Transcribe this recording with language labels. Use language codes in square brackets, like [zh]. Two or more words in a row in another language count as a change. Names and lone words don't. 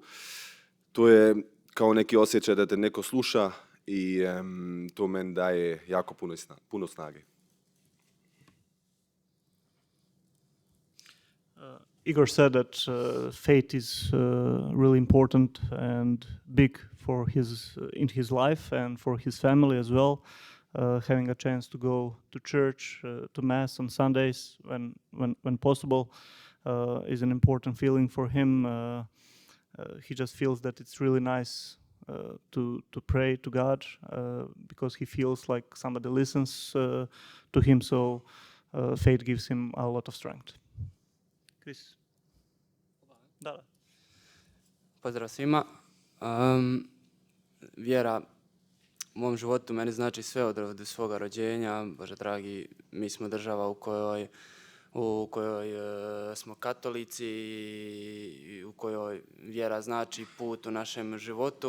[hr] To je kao neki osjećaj da te neko sluša i to meni daje jako puno snage. [en] Igor said that faith is really important and big for in his life and for his family as well. Having a chance to go to church, to mass on Sundays when possible is an important feeling for him. He just feels that it's really nice to pray to God because he feels like somebody listens to him. So faith gives him a lot of strength. Chris. [hr] Da. Pozdrav svima. Vjera u mom životu meni znači sve od svoga rođenja. Bože dragi, mi smo država u kojoj smo katolici i u kojoj vjera znači put u našem životu.